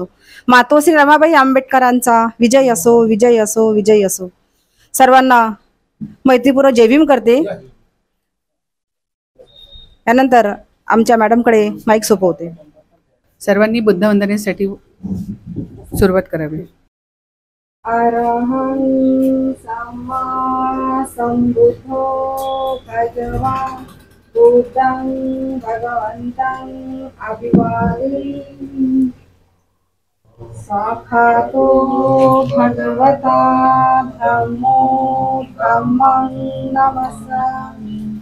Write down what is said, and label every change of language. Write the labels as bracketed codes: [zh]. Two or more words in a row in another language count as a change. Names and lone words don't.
[mr] मातोश्री रमाबाई आंबेडकरांचा विजय असो, विजय असो, विजय असो। सर्वांना मैत्रीपूर्वक जय भीम करते। यानंतर आमच्या मॅडमकडे माईक सोपवते। सर्वांनी बुद्ध वंदनेसाठी सुरुवात करावी। [pi] अरहं सम्मा संबुद्धो भगवान् बुद्धं भगवन्तं अभिवादयामि। साक्षातो भगवता धम्मो धम्मं नमस्सामि।